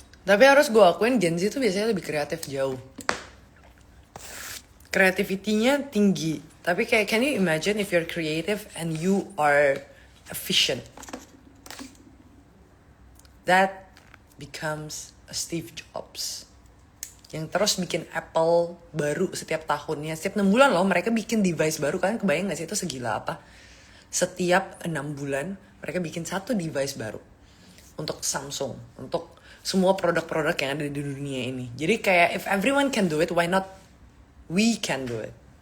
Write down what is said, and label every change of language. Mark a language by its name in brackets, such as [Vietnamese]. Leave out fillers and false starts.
[Indonesian] Tapi harus gue akuin Gen Z tuh biasanya lebih kreatif jauh. [English] Kreativitinya tinggi. Tapi kayak, can you imagine if you're creative and you are efficient? That becomes a Steve Jobs. [Indonesian] Yang terus bikin Apple baru setiap tahunnya. Setiap 6 bulan loh mereka bikin device baru. Kalian kebayang gak sih itu segila apa? Setiap 6 bulan mereka bikin satu device baru. Untuk Samsung. Untuk semua produk-produk yang ada di dunia ini. [English] Jadi kayak if everyone can do it, why not we can do it?